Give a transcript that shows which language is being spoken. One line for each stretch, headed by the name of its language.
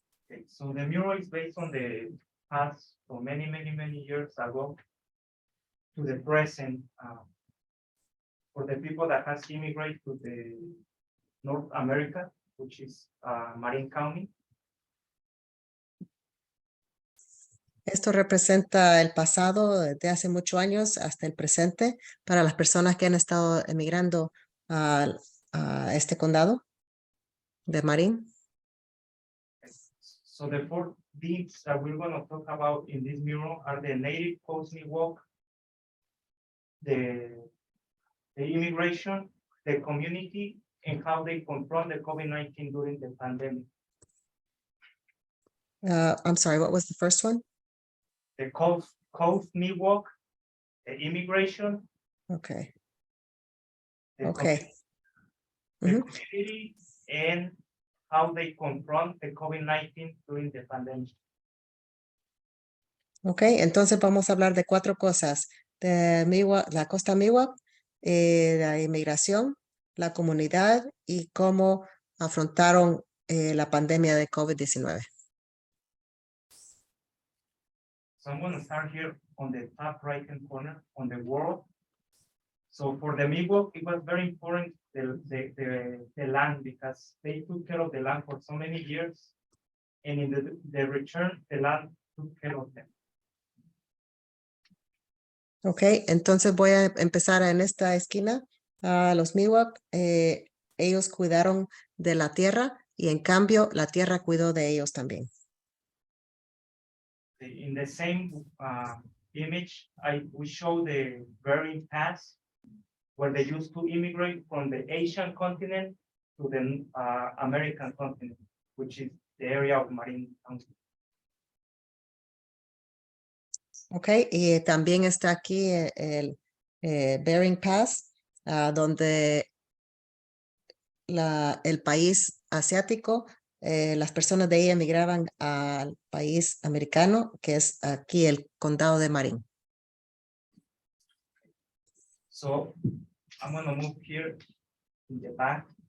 English: Okay, so the mural is based on the past, so many years ago, to the present, for the people that has immigrated to the North America, which is Marin County.
Spanish: Esto representa el pasado de hace muchos años hasta el presente para las personas que han estado emigrando a este condado de Marin.
English: So the 4 themes that we're going to talk about in this mural are the native Coast Miwok, the immigration, the community, and how they confront the COVID-19 during the pandemic. I'm sorry, what was the first one? The Coast Miwok, the immigration. Okay. The Okay. community, and how they confront the COVID-19 during the pandemic.
Spanish: Ok, entonces vamos a hablar de 4 cosas. De Miwok, la costa Miwok, la inmigración, la comunidad y cómo afrontaron la pandemia de COVID-19.
English: So I'm gonna start here on the top right-hand corner on the world. So for the Miwok, it was very important, the land, because they took care of the land for so many years. And in the return, the land took care of them.
Spanish: Ok, entonces voy a empezar en esta esquina. Los Miwok, ellos cuidaron de la tierra y en cambio la tierra cuidó de ellos también.
English: In the same image, we show the Bering Pass, where they used to immigrate from the Asian continent to the American continent, which is the area of Marin County.
Spanish: Ok, y también está aquí el Bering Pass, donde el país asiático, las personas de ahí emigraban al país americano, que es aquí el condado de Marin.
English: So I'm gonna move here in the back.